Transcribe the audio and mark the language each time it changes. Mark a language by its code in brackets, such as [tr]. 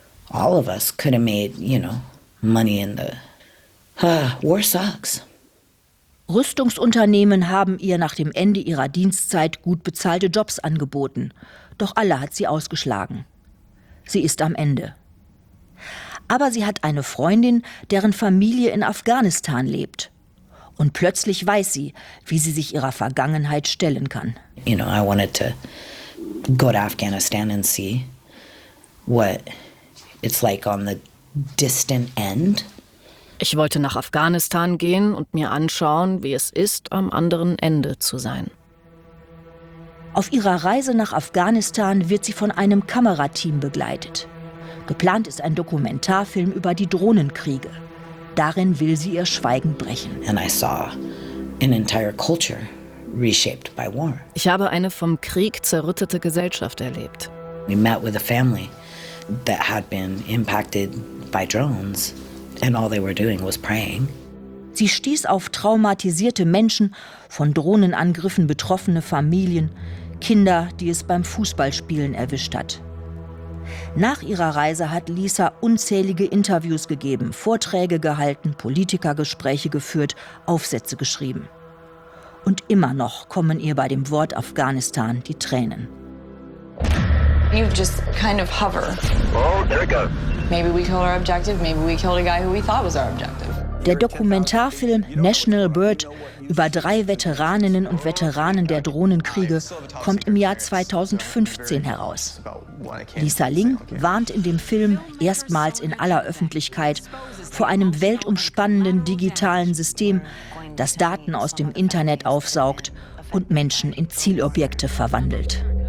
[en] All of us could have made, you know, money in the war sucks. [de] Rüstungsunternehmen haben ihr nach dem Ende ihrer Dienstzeit gut bezahlte Jobs angeboten, doch alle hat sie ausgeschlagen. Sie ist am Ende. Aber sie hat eine Freundin, deren Familie in Afghanistan lebt. Und plötzlich weiß sie, wie sie sich ihrer Vergangenheit stellen kann. [en] You know, I wanted to go to Afghanistan and see what it's like on the distant end. [de] Ich wollte nach Afghanistan gehen und mir anschauen, wie es ist, am anderen Ende zu sein. Auf ihrer Reise nach Afghanistan wird sie von einem Kamerateam begleitet. Geplant ist ein Dokumentarfilm über die Drohnenkriege. Darin will sie ihr Schweigen brechen. [en] And I saw an entire culture reshaped by war. [de] Ich habe eine vom Krieg zerrüttete Gesellschaft erlebt. [en] We met with a family that had been impacted by drones. And all they were doing was praying. [de] Sie stieß auf traumatisierte Menschen, von Drohnenangriffen betroffene Familien, Kinder, die es beim Fußballspielen erwischt hat. Nach ihrer Reise hat Lisa unzählige Interviews gegeben, Vorträge gehalten, Politikergespräche geführt, Aufsätze geschrieben. Und immer noch kommen ihr bei dem Wort Afghanistan die Tränen. [en] You just kind of hover. Oh, there it goes. Maybe we killed our objective, maybe we killed a guy who we thought was our objective. [de] Der Dokumentarfilm National Bird über drei Veteraninnen und Veteranen der Drohnenkriege kommt im Jahr 2015 heraus. Lisa Ling warnt in dem Film erstmals in aller Öffentlichkeit vor einem weltumspannenden digitalen System, das Daten aus dem Internet aufsaugt und Menschen in Zielobjekte verwandelt.